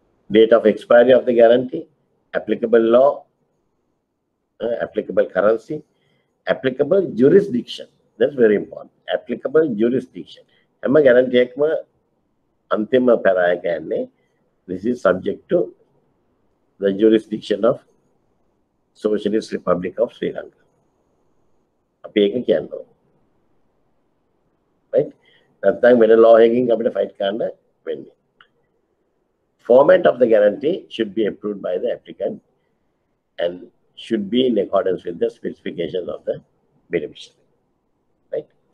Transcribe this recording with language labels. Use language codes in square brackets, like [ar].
[en] Date of expiry of the guarantee, applicable law, applicable currency, applicable jurisdiction. That's very important. Applicable jurisdiction. [si] හැම guarantee එකම අන්තිම පැරාය කියන්නේ [en] this is subject to the jurisdiction of Socialist Republic of Sri Lanka. [si] අපි ඒක කියනවා. [en] Right? [si] නැත්නම් වෙන law එකකින් අපිට fight කරන්න වෙන්නේ. [en] Format of the guarantee should be approved by the applicant and should be in accordance with the specifications of the beneficiary. Right?